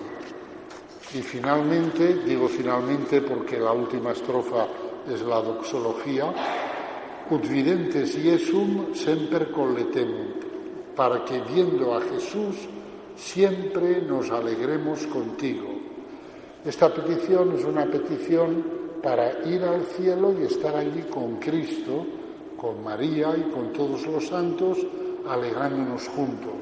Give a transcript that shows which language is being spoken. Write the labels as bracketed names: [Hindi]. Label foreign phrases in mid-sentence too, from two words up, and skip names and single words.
[Spanish] Y finalmente, digo finalmente porque la última estrofa es la doxología, [Latin] ut videntes Iesum semper colletemum, [Spanish] para que viendo a Jesús siempre nos alegremos contigo. Esta petición es una petición para ir al cielo y estar allí con Cristo, con María y con todos los santos, alegrándonos juntos.